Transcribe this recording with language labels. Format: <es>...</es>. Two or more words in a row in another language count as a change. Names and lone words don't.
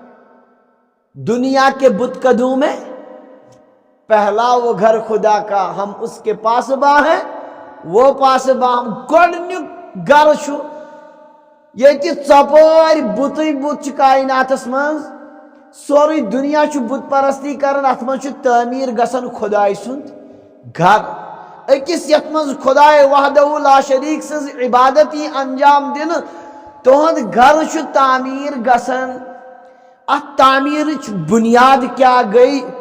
<ur>دنیا کے بت قدوں میں پہلا وہ گھر خدا کا ہم اس کے پاسباں ہیں وہ پاسباں ہم</ur> <ks>گۄڈنیُک گرٕ چھُ ییٚتہِ ژۄپٲرۍ بُتٕے بُت چھُ کایناتس منٛز سورُے دُنیا چھُ بُت پرستی کران اتھ منٛز چھُ تعمیٖر گژھان خۄداے سُنٛد گرٕ أکِس یتھ منٛز خۄداے</ks> <ar>وحدہ لا شریٖک</ar> <ks>سٕنٛز عبادت یی انجام دِنہٕ تُہُنٛد گرٕ چھُ تعمیٖر گژھان اتھ تعمیٖرٕچ بُنیاد کیٛاہ گٔے</ks>